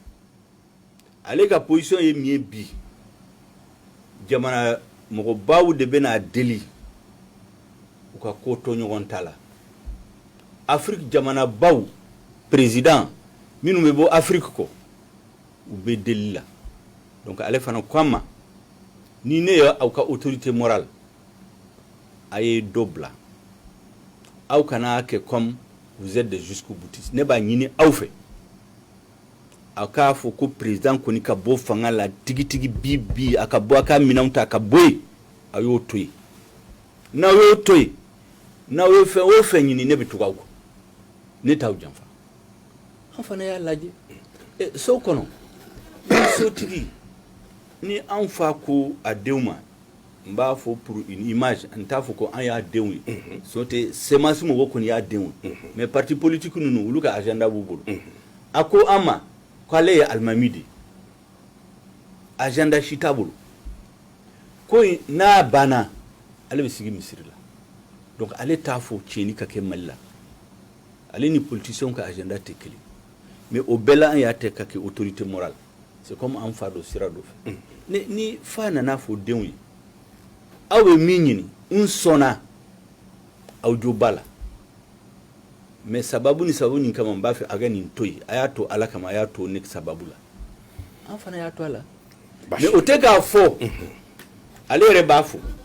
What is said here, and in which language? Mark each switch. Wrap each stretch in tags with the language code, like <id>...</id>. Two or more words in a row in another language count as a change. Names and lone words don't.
<bm>ale ka position ye min ye bi jamana mɔgɔbaw de bɛna deli u ka ko to ɲɔgɔn ta la Afrique jamana baw président minnu bɛ bɔ Afrique kɔ u bɛ deli la donc ale fana ko an ma ni ne ye aw ka</bm> <fr>autorité morale</fr> <bm>a ye dɔ bila aw kana kɛ</bm> <fr>comme vous êtes des jusqu'au boutistes</fr> <bm>ne b'a ɲini aw fɛ a k'a fɔ ko président kɔni ka bɔ fanga la tigitigi bi a ka bɔ a ka minɛnw ta a ka bɔ yen a y'o to yen n'aw y'o to yen n'aw ye fɛn o fɛn ɲini ne bɛ tugu aw kɔ ne t'aw janfa an fana y'a lajɛ so kɔnɔ ni sotigi ni an fa ko a denw ma n b'a fɔ</bm> <fr>pour une image</fr> <bm>n t'a fɔ ko an y'a denw ye so tɛ semasi mɔgɔ kɔni y'a denw ye</bm> <fr>mais parti politique</fr> <bm>ninnu olu ka agenda b'u bolo a ko an ma k'ale ye alimami de agenda si t'a bolo ko n'a banna ale bɛ sigi misiri la donc ale t'a fɔ tiɲɛni ka kɛ Mali la ale ni politiciens ka agenda tɛ kelen</bm> <fr>mais au</fr> <bm>bɛɛ la an y'a tɛ ka kɛ</bm> <fr>autorité morale c'est comme</fr> <bm>an fa dɔ sira dɔ fɛ ni fa nana fɔ denw ye aw bɛ min ɲini n sɔnna aw jo b'a la mais sababu ni nin kama n b'a fɛ a ka nin to yen a y'a to Ala kama a y'a to ne sababu la an fana y'a to a la mais o tɛ k'a fɔ ale yɛrɛ b'a fɔ</bm>